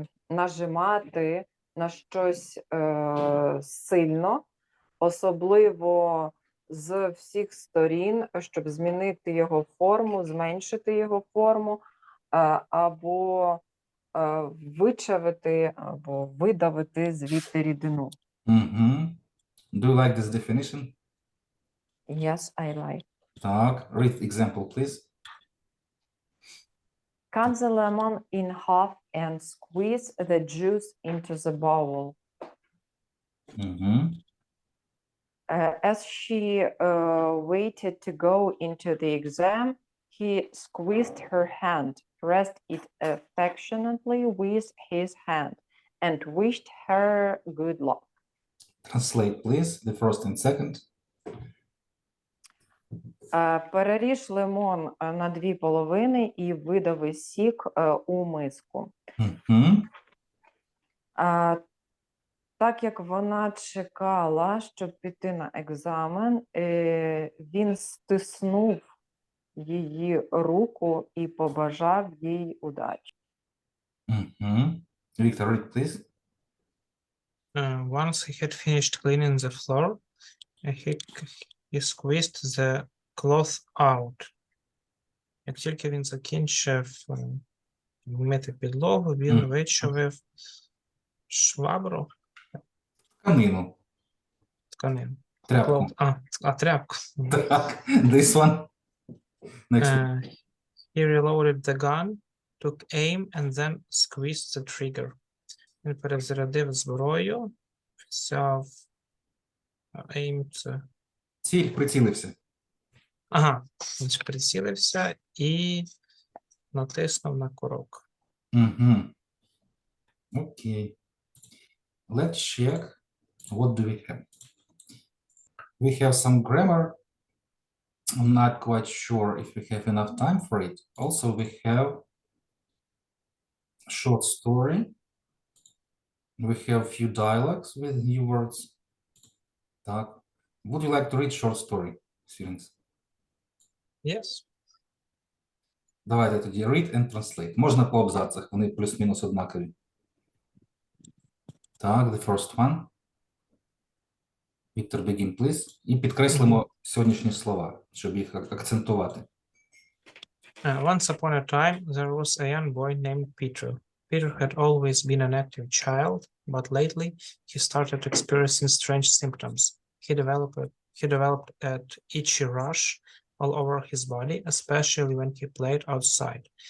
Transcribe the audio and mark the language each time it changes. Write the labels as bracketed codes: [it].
[uk] Нажимати на щось сильно, особливо з всіх сторін, щоб змінити його форму, зменшити його форму, або вичавити, або видавити звідти рідину. [en] Do you like this definition? Yes, I like. Так, read example, please. Cut the lemon in half and squeeze the juice into the bowl. [uk] Угу. [en] As she waited to go into the exam, he squeezed her hand, pressed it affectionately with his hand, and wished her good luck. Translate, please, the first and second. [uk] Переріж лимон на 2 половини і видави сік у миску. Угу. Так як вона чекала, щоб піти на екзамен, він стиснув її руку і побажав їй удачі. [en] Угу. Victor, read, please. Once he had finished cleaning the floor, he squeezed the cloth out. [uk] Як тільки він закінчив мити підлогу, він Мгм. вичавив швабру, Тканину. тканину. Тряпку. Тряпку. [en] Так, this one. Next one. He reloaded the gun, took aim, and then squeezed the trigger. [uk] Він перезарядив зброю, взяв aim це. Ціль, прицілився. Ага, він прицілився і натиснув на курок. [en] Угу. Окей. Let's check. What do we have? We have some grammar. I'm not quite sure if we have enough time for it. Also, we have short story. We have few dialogues with new words. [uk] Так. [en] Would you like to read short story, students? Yes. [uk] Давайте тоді [en] read and translate. [uk] Можна по абзацах, вони плюс-мінус однакові. [en] Так, the first one. Victor, begin, please. [uk] І підкреслимо сьогоднішні слова, щоб їх акцентувати. [en] Once upon a time, there was a young boy named Peter. Peter had always been an active child, but lately he started experiencing strange symptoms. He developed an itchy rash all over his body, especially when he played outside.